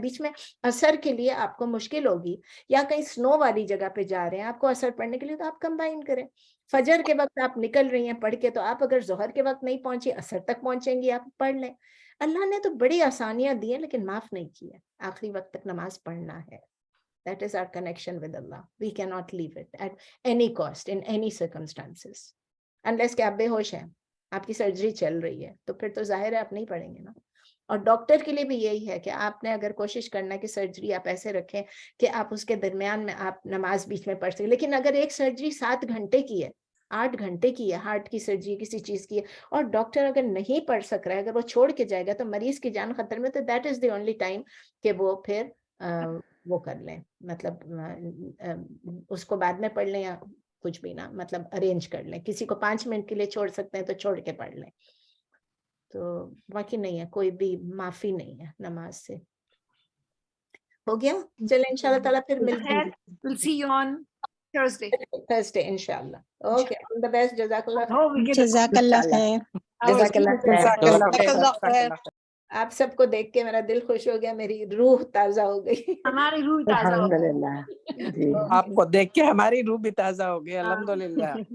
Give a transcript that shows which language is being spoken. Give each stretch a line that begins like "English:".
Hindi: बीच में असर के लिए आपको मुश्किल होगी, या कहीं स्नो वाली जगह पे जा रहे हैं आपको असर पढ़ने के लिए, तो आप कंबाइन करें। फजर के वक्त आप निकल रही हैं पढ़ के, तो आप अगर ज़ोहर के वक्त नहीं पहुंची, असर तक पहुंचेंगी, आप पढ़ लें। अल्लाह ने तो बड़ी आसानियां दी हैं, लेकिन माफ नहीं की है। आखिरी वक्त तक नमाज पढ़ना है।
English: That is our connection with Allah. We cannot leave it at any cost, in any circumstances.
Hindi: Unless कि आप बेहोश हैं, आपकी सर्जरी चल रही है, तो फिर तो जाहिर है आप नहीं पढ़ेंगे ना। और डॉक्टर के लिए भी यही है कि आपने अगर कोशिश करना है कि सर्जरी आप ऐसे रखें कि आप उसके दरमियान में आप नमाज बीच में पढ़ सकें। लेकिन अगर एक सर्जरी 7 घंटे की है, 8 घंटे की है, हार्ट की सर्जरी किसी चीज की है, और डॉक्टर अगर नहीं पढ़ सक रहा है, अगर वो छोड़ के जाएगा तो मरीज की जान खतरे में, तो
English: that is the only time
Hindi: कि वो फिर वो कर लें, मतलब उसको बाद में पढ़ लें या कुछ भी ना, मतलब अरेंज कर लें। किसी को 5 मिनट के लिए छोड़ सकते हैं तो छोड़ के पढ़ लें। तो बाकी नहीं है, कोई भी माफी नहीं है नमाज से। हो गया, चले इंशाल्लाह ताला फिर मिलते हैं।
English: We'll see you on Thursday.
Hindi: Thursday इंशाल्लाह।
English: okay, all the best,
Hindi: जज़ाकल्लाह।
English: Oh, we get
Hindi: जज़ाकल्लाह खैर। जज़ाकल्लाह खैर। आप सबको देख के मेरा दिल खुश हो गया, मेरी रूह ताजा हो गई। हमारी रूह ताजा हो गई। अल्हम्दुलिल्लाह जी। आपको देख के हमारी रूह भी ताजा हो गई, अल्हम्दुलिल्लाह।